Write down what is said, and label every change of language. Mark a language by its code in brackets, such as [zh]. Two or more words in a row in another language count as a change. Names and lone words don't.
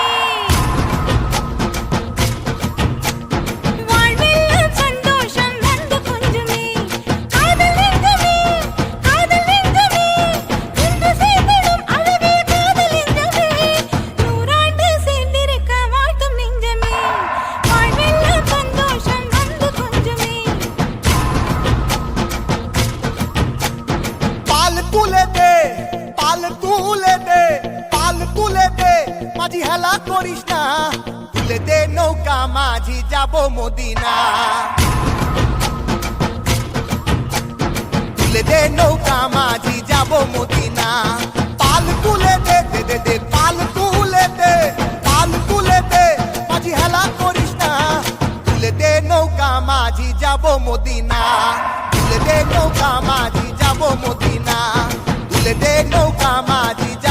[ta] வாழ்வெல்லாம் சந்தோஷம் வந்து கொஞ்சமே காதல் நெஞ்சமே இன்று சேர்ந்திடும் அழகிய காதல் நெஞ்சமே நூறாண்டு சேர்ந்திருக்க வாழ்த்தும் நெஞ்சமே வாழ்வெல்லாம் சந்தோஷம் வந்து கொஞ்சமே [bn] পাল তুলে দে মাঝি হেলা করিস না তুলে দে নৌকা মাঝি যাব মদিনা তুলে দে নৌকা মাঝি যাব মদিনা পাল তুলে দে দে দে দে পাল তুলে দে মাঝি হেলা করিস না তুলে দে নৌকা মাঝি যাব মদিনা তুলে দে নৌকা মাঝি যাব মদিনা তুলে দে নৌকা মাঝি